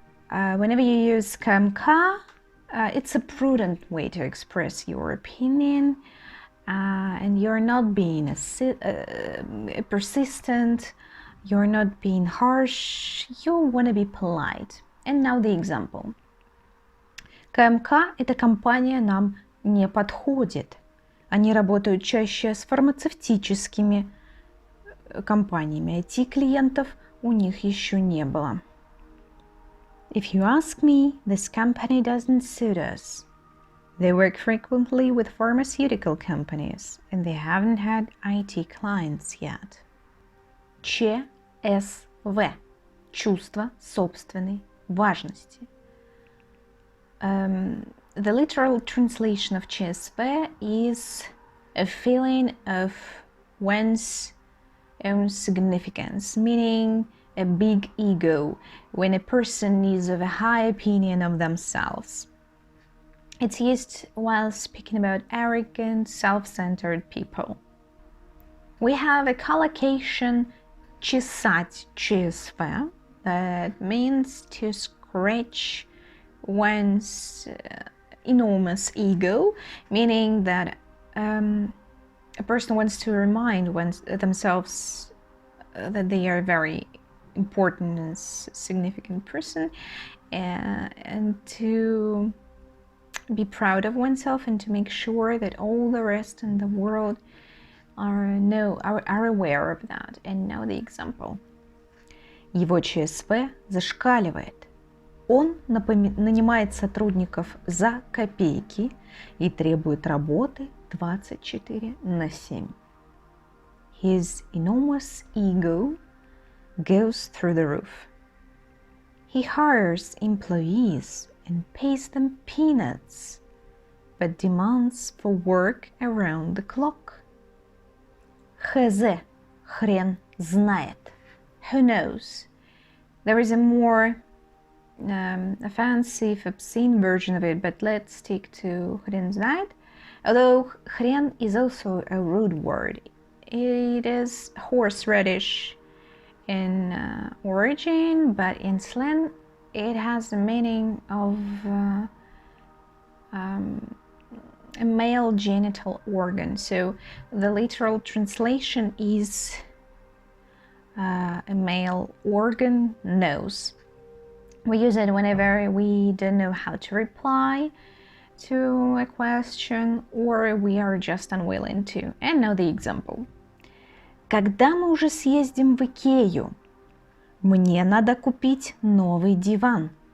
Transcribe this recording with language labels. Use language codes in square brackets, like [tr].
[en] Whenever you use КМК, it's a prudent way to express your opinion, and you're not being persistent, you're not being harsh, you want to be polite. And now the example. [ru] КМК – эта компания нам не подходит. Они работают чаще с фармацевтическими компаниями. IT-клиентов у них еще не было. [en] If you ask me, this company doesn't suit us. They work frequently with pharmaceutical companies, and they haven't had IT clients yet. [ru] ЧСВ. Чувство собственной важности. [en] The literal translation of ЧСВ is a feeling of one's own significance, meaning a big ego, when a person is of a high opinion of themselves. It's used while speaking about arrogant, self-centered people. We have a collocation чесать ЧСВ, that means to scratch one's enormous ego, meaning that a person wants to remind themselves that they are a very important and significant person, and to be proud of oneself and to make sure that all the rest in the world are aware of that and know the example. [ru] Его ЧСВ зашкаливает. Он нанимает сотрудников за копейки и требует работы 24/7. [en] His enormous ego goes through the roof. He hires employees and pays them peanuts, but demands for work around the clock. [ru] ХЗ. Хрен. Знает. [en] Who knows? There is a more offensive, obscene version of it, but let's stick to Хрен знает. Although Хрен is also a rude word. It is horseradish in origin, but in slang it has the meaning of a male genital organ. So the literal translation is a male organ, nose. We use it whenever we don't know how to reply to a question or we are just unwilling to. And now the example. [ru] Когда мы уже съездим в Икею? Мне надо купить новый диван.